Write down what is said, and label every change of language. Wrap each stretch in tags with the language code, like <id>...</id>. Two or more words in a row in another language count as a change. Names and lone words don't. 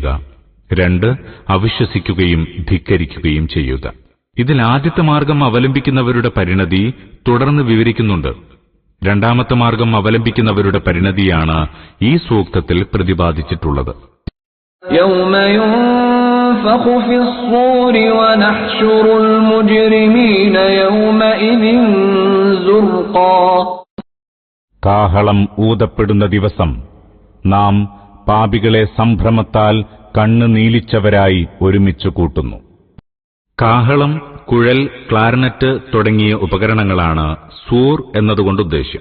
<ml>രണ്ട്, അവിശ്വസിക്കുകയും ധിക്കരിക്കുകയും ചെയ്യുക. ഇതിൽ ആദ്യത്തെ മാർഗം അവലംബിക്കുന്നവരുടെ പരിണതി തുടർന്ന് വിവരിക്കുന്നുണ്ട്. രണ്ടാമത്തെ മാർഗം അവലംബിക്കുന്നവരുടെ പരിണതിയാണ് ഈ സൂക്തത്തിൽ പ്രതിപാദിച്ചിട്ടുള്ളത്.</ml> <ar>യൗമ ينفخ في الصور ونحشر المجرمين يومئذ زرقا.</ar> <ml>കാഹളം ഊതപ്പെടുന്ന ദിവസം നാം പാപികളെ സംഭ്രമത്താൽ കണ്ണ് നീലിച്ചവരായി ഒരുമിച്ചു കൂട്ടുന്നു. കാഹളം, കുഴൽ, ക്ലാർനെറ്റ് തുടങ്ങിയ ഉപകരണങ്ങളാണ് സൂർ എന്നതുകൊണ്ട് ഉദ്ദേശ്യം.</ml>